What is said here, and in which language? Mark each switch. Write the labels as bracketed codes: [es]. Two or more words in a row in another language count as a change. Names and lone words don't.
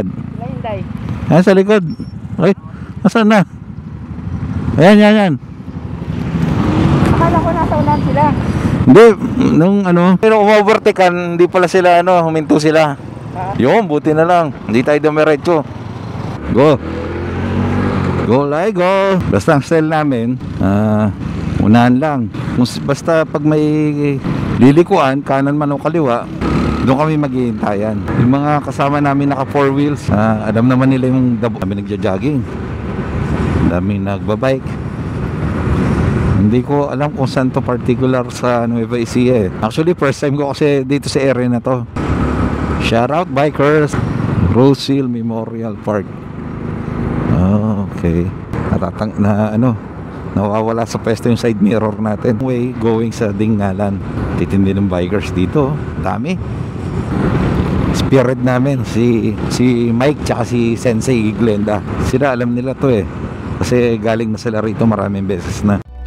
[tl] Hinday. Sa likod. Ay, nasaan na? Ayan. Akala ko nasa unahan sila. Hindi, pero umovertaken, hindi pala sila, huminto sila. Yun, buti na lang. Hindi tayo dumiretso. [en] Go. Go, like, go. [tl] Basta ang style namin, unahan lang. Basta pag may lilikuan, kanan man o kaliwa, doon kami maghihintayan. Yung mga kasama namin naka 4 wheels, alam naman nila yung dabo. Kami nagja-jogging, dami nagbabike. Hindi ko alam kung saan to particular sa Nueva Ecija. [en] Actually first time [tl] ko kasi dito sa area na to. [en] Shout out bikers. Rose Hill Memorial Park. Okay. [tl] Nawawala sa pwesto yung side mirror natin. [en] Way going [tl] sa Dingalan. Titindi ng bikers dito. Dami. Spirit namin si Mike tsaka si Sensei Glenda. Sila alam nila to eh. Kasi galing na sila rito maraming beses na.